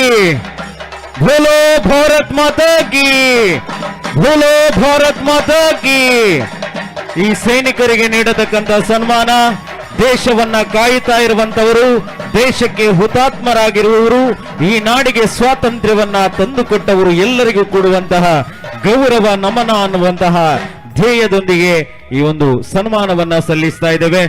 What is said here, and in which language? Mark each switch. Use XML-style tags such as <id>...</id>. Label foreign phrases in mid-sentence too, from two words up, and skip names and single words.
<hi>बोलो भारत माता की, बोलो भारत माता की.</hi> <kn>ಈ ಸೈನಿಕರಿಗೆ ನೀಡತಕ್ಕಂತ ಸನ್ಮಾನ, ದೇಶವನ್ನ ಕಾಯುತ್ತಾ ಇರುವಂತವರು, ದೇಶಕ್ಕೆ ಹುತಾತ್ಮರಾಗಿರುವವರು, ಈ ನಾಡಿಗೆ ಸ್ವಾತಂತ್ರ್ಯವನ್ನ ತಂದುಕೊಟ್ಟವರು ಎಲ್ಲರಿಗೂ ಕೊಡುವಂತಹ ಗೌರವ ನಮನ ಅನ್ನುವಂತಹ ಧ್ಯೇಯದೊಂದಿಗೆ ಈ ಒಂದು ಸನ್ಮಾನವನ್ನ ಸಲ್ಲಿಸ್ತಾ ಇದ್ದೇವೆ.</kn>